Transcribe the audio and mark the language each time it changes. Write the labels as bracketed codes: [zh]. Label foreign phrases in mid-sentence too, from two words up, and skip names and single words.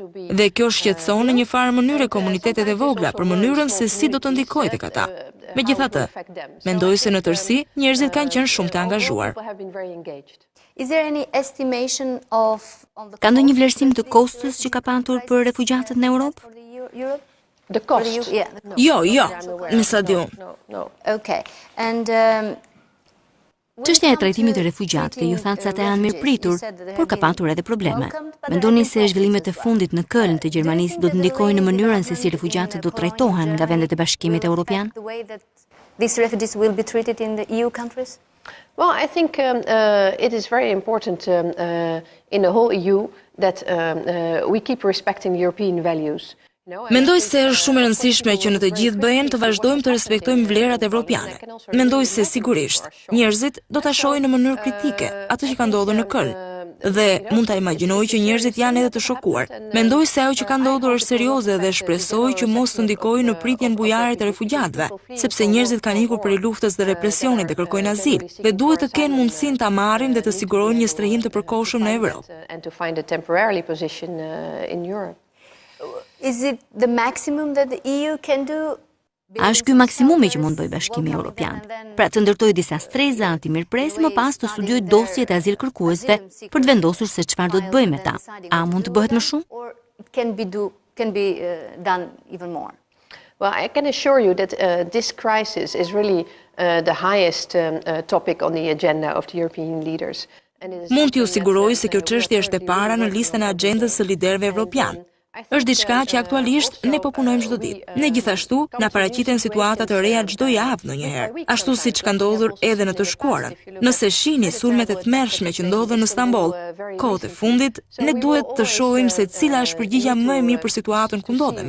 [sq] Dhe kjo shqetëson në një farë mënyrë komunitetet e vogla për mënyrën se si do të ndikojë tek ata. Megjithatë, mendoj se në tërësi njerëzit kanë qenë shumë të angazhuar. Ka ndonjë vlerësim të kostos që ka patur për refugjatët në Europë? [en] The cost? [sq] Jo, me sa di unë. [en] Okay. And [sq] çështja e trajtimit të refugjatëve ju thatë se ata janë mirëpritur, por ka patur edhe probleme. Mendoni se zhvillimet e fundit në Köln të Gjermanisë do të ndikojnë në mënyrën se si refugjatët do trajtohen nga vendet e Bashkimit Evropian? [en] These refugees will be treated in the EU countries? Well, I think it is very important in the whole EU that we keep respecting European values. [sq] Mendoj se është shumë e rëndësishme që në të gjithë BE-n të vazhdojmë të respektojmë vlerat evropiane. Mendoj se sigurisht njerëzit do ta shohin në mënyrë kritike atë që ka ndodhur në Köln. Dhe mund ta imagjinoj që njerëzit janë edhe të shokuar. Mendoj se ajo që ka ndodhur është serioze dhe shpresoj që mos të ndikojë në pritjen bujare të refugjatëve, sepse njerëzit kanë ikur prej luftës dhe represionit dhe kërkojnë azil, dhe duhet të kenë mundësinë ta marrin dhe të sigurojnë një strehim të përkohshëm në Evropë. [en] Is it the maximum that the EU can do? [sq] A është ky maksimumi që mund bëjë Bashkimi Evropian? Pra të ndërtojë disa streza antimirëpresi, më pas të studiojë dosjet e azilkërkuesve për të vendosur se çfarë do të bëjë me ta. A mund të bëhet më shumë? [en] Or it can be done even more? Well, I can assure you that this crisis is really the highest topic on the agenda of the European leaders. [sq] Mund t'ju siguroj se kjo çështje është e para në listën e agjendës së liderëve evropian. Është diçka që aktualisht ne po punojmë çdo ditë. Ne gjithashtu na paraqiten situata të reja çdo javë ndonjëherë, ashtu siç ka ndodhur edhe në të shkuarën. Nëse shihni sulmet e tmerrshme që ndodhen në Stamboll, kohët e fundit, ne duhet të shohim se cila është përgjigjja më e mirë për situatën ku ndodhemi.